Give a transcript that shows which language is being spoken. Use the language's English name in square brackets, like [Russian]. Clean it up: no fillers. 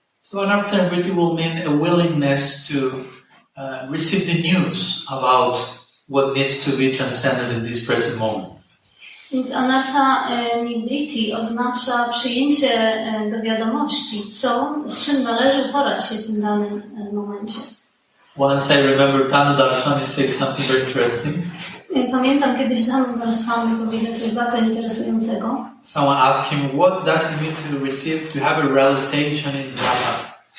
[English] So anartha nivritti will mean a willingness to receive the news about what needs to be transcended in this present moment. [Polish] Więc anartha nivritti oznacza przyjęcie do wiadomości, z czym należy uporać się w tym danym momencie. [English] Once I remember Dhanu Darshani said something very interesting. [Polish] Pamiętam kiedyś Dhanu Darshani powiedział coś bardzo interesującego. [English] Someone asked him, what does it mean to receive, to have a realization in japa?